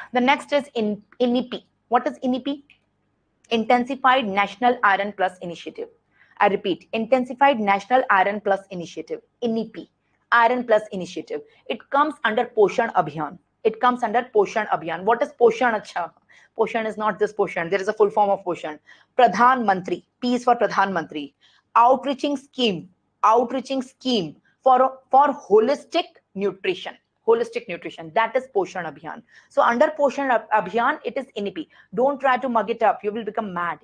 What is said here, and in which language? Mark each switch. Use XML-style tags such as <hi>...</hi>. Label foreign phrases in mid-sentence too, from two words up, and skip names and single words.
<en>The next is INIP. What is INIP? Intensified National Iron Plus Initiative. I repeat, Intensified National Iron Plus Initiative, INIP, Iron Plus Initiative. It comes under Poshan Abhiyan. It comes under Poshan Abhiyan. What is Poshan? Acha? Poshan is not this Poshan. There is a full form of Poshan. Pradhan Mantri. P is for Pradhan Mantri. Outreaching scheme for holistic nutrition. holistic nutrition. That is Poshan Abhiyan. So under Poshan Abhiyan, it is INIPI. Don't try to mug it up. You will become mad.</en>